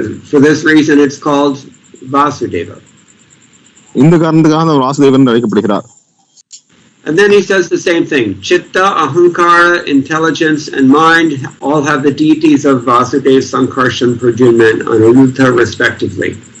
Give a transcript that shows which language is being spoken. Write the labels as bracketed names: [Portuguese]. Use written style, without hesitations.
[English] For this reason it's called Vasudeva. [Tamil] இந்த காரணத்துக்காக அவர் வாசுதேவன் என்று அழைக்கப்படுகிறார். [English] And then he says the same thing. Chitta, Ahankara, intelligence, and mind all have the deities of Vasudeva, Sankarshan, Pradyumna, and Aniruddha respectively.